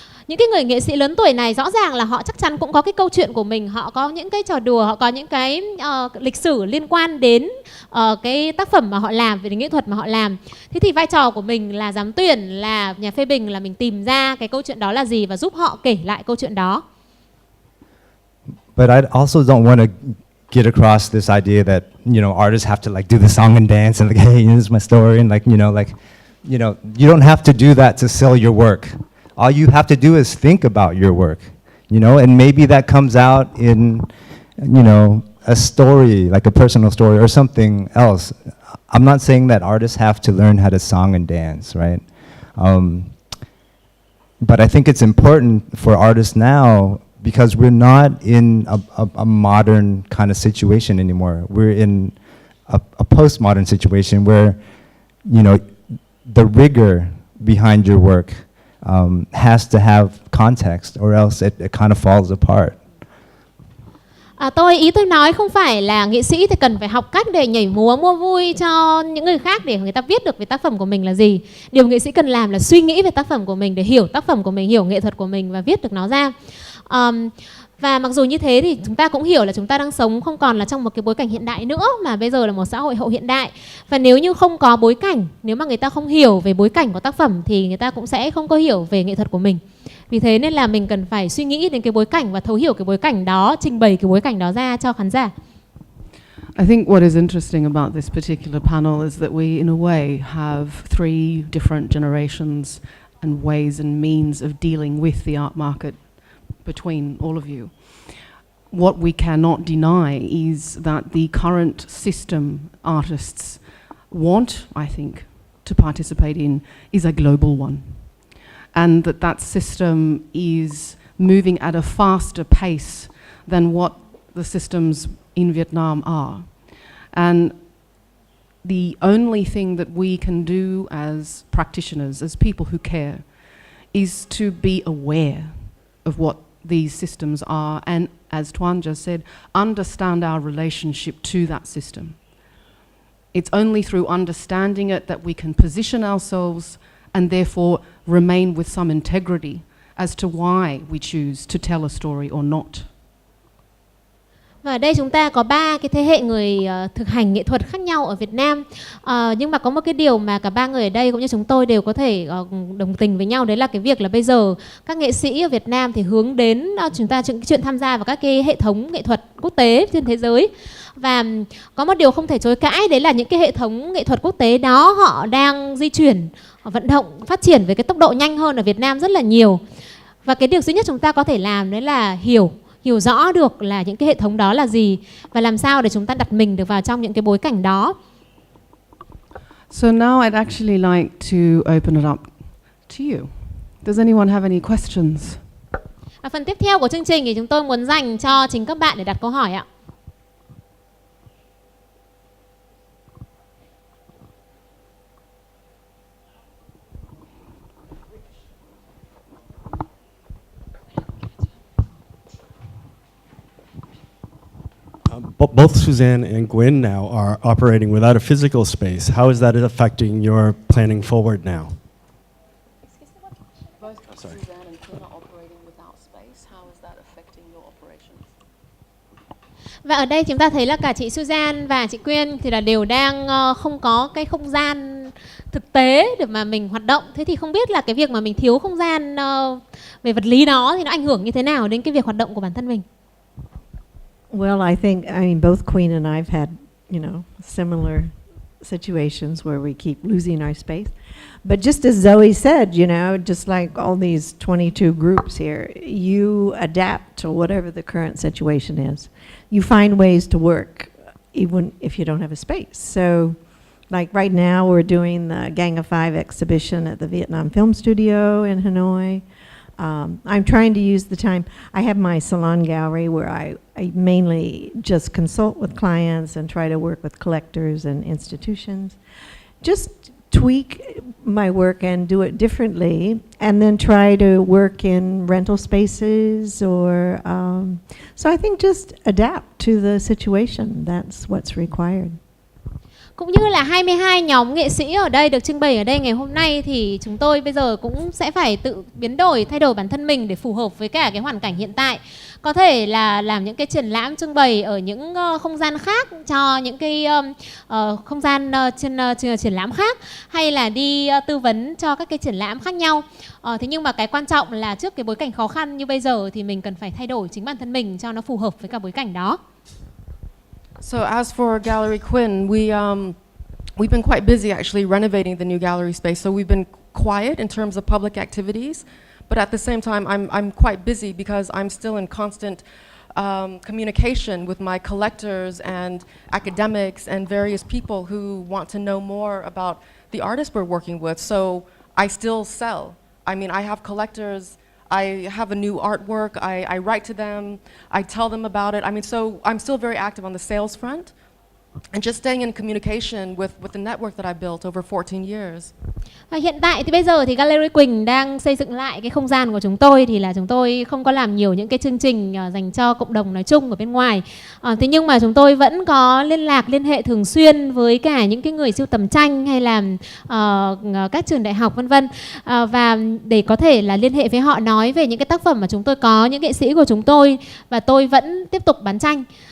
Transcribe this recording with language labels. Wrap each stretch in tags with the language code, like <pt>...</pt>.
<vi>Những cái người nghệ sĩ lớn tuổi này rõ ràng là họ chắc chắn cũng có cái câu chuyện của mình, họ có những cái trò đùa, họ có những cái lịch sử liên quan đến cái tác phẩm mà họ làm, về nghệ thuật mà họ làm. Thế thì vai trò của mình là giám tuyển, là nhà phê bình, là mình tìm ra cái câu chuyện đó là gì và giúp họ kể lại câu chuyện đó.</vi> <en>But I also don't want to get across this idea that, you know, artists have to like do the song and dance and like, hey, this is my story, and like, you don't have to do that to sell your work. All you have to do is think about your work, you know, and maybe that comes out in, you know, a story, like a personal story or something else. I'm not saying that artists have to learn how to song and dance, right? But I think it's important for artists now, because we're not in a modern kind of situation anymore. We're in a postmodern situation where, you know, the rigor behind your work has to have context, or else it kind of falls apart.</en> <vi>Ý tôi nói không phải là nghệ sĩ thì cần phải học cách để nhảy múa mua vui cho những người khác để người ta viết được về tác phẩm của mình là gì. Điều nghệ sĩ cần làm là suy nghĩ về tác phẩm của mình, để hiểu tác phẩm của mình, hiểu nghệ thuật của mình và viết được nó ra. Và mặc dù như thế thì chúng ta cũng hiểu là chúng ta đang sống không còn là trong một cái bối cảnh hiện đại nữa, mà bây giờ là một xã hội hậu hiện đại. Và nếu như không có bối cảnh, nếu mà người ta không hiểu về bối cảnh của tác phẩm thì người ta cũng sẽ không có hiểu về nghệ thuật của mình. Vì thế nên là mình cần phải suy nghĩ đến cái bối cảnh và thấu hiểu cái bối cảnh đó, trình bày cái bối cảnh đó ra cho khán giả.</vi> <en>I think what is interesting about this particular panel is that we, in a way, have three different generations and ways and means of dealing with the art market between all of you. What we cannot deny is that the current system artists want, I think, to participate in is a global one. And that system is moving at a faster pace than what the systems in Vietnam are. And the only thing that we can do as practitioners, as people who care, is to be aware of what these systems are, and as Tuấn just said, understand our relationship to that system. It's only through understanding it that we can position ourselves and therefore remain with some integrity as to why we choose to tell a story or not.</en> <vi>Và ở đây chúng ta có 3 cái thế hệ người thực hành nghệ thuật khác nhau ở Việt Nam. Nhưng mà có một cái điều mà cả 3 người ở đây cũng như chúng tôi đều có thể đồng tình với nhau, đấy là cái việc là bây giờ các nghệ sĩ ở Việt Nam thì hướng đến chúng ta chuyện tham gia vào các cái hệ thống nghệ thuật quốc tế trên thế giới. Và có một điều không thể chối cãi, đấy là những cái hệ thống nghệ thuật quốc tế đó họ đang di chuyển, họ vận động, phát triển với cái tốc độ nhanh hơn ở Việt Nam rất là nhiều. Và cái điều duy nhất chúng ta có thể làm đấy là hiểu rõ được là những cái hệ thống đó là gì và làm sao để chúng ta đặt mình được vào trong những cái bối cảnh đó.</vi> <en>So now I'd actually like to open it up to you. Does anyone have any questions?</en> <vi>Và phần tiếp theo của chương trình thì chúng tôi muốn dành cho chính các bạn để đặt câu hỏi ạ.</vi> <en>both Suzanne and Quỳnh now are operating without a physical space. How is that affecting your planning forward now? Both Sorry. Suzanne and Quỳnh are operating without space. How is that affecting your operations?</en> <vi>Và ở đây chúng ta thấy là cả chị Suzanne và chị Quỳnh thì là đều đang không có cái không gian thực tế để mà mình hoạt động. Thế thì không biết là cái việc mà mình thiếu không gian về vật lý đó thì nó ảnh hưởng như thế nào đến cái việc hoạt động của bản thân mình?</vi> <en>Well, I mean, both Queen and I've had, similar situations where we keep losing our space. But just as Zoe said, just like all these 22 groups here, you adapt to whatever the current situation is. You find ways to work even if you don't have a space. So like right now we're doing the Gang of Five exhibition at the Vietnam Film Studio in Hanoi. I'm trying to use the time. I have my salon gallery where I mainly just consult with clients and try to work with collectors and institutions. Just tweak my work and do it differently, and then try to work in rental spaces or so I think just adapt to the situation. That's what's required.</en> <vi>Cũng như là 22 nhóm nghệ sĩ ở đây được trưng bày ở đây ngày hôm nay thì chúng tôi bây giờ cũng sẽ phải tự biến đổi, thay đổi bản thân mình để phù hợp với cả cái hoàn cảnh hiện tại. Có thể là làm những cái triển lãm trưng bày ở những không gian khác cho những cái không gian trên triển lãm khác, hay là đi tư vấn cho các cái triển lãm khác nhau. Thế nhưng mà cái quan trọng là trước cái bối cảnh khó khăn như bây giờ thì mình cần phải thay đổi chính bản thân mình cho nó phù hợp với cả bối cảnh đó.</vi> <en>So as for Gallery Quỳnh, we've been quite busy actually renovating the new gallery space. So we've been quiet in terms of public activities, but at the same time, I'm quite busy because I'm still in constant communication with my collectors and academics and various people who want to know more about the artists we're working with. So I still sell. I mean, I have collectors. I have a new artwork, I write to them, I tell them about it. I mean, so I'm still very active on the sales front and just staying in communication with the network that I built over 14 years.</en> <vi>Hiện tại thì bây giờ thì Gallery Quỳnh đang xây dựng lại cái không gian của chúng tôi, thì là chúng tôi không có làm nhiều những cái chương trình dành cho cộng đồng nói chung ở bên ngoài. Thế nhưng mà chúng tôi vẫn có liên hệ thường xuyên với cả những cái người sưu tầm tranh hay là các trường đại học vân vân, và để có thể là liên hệ với họ nói về những cái tác phẩm mà chúng tôi có, những nghệ sĩ của chúng tôi, và tôi vẫn tiếp tục bán tranh.</vi>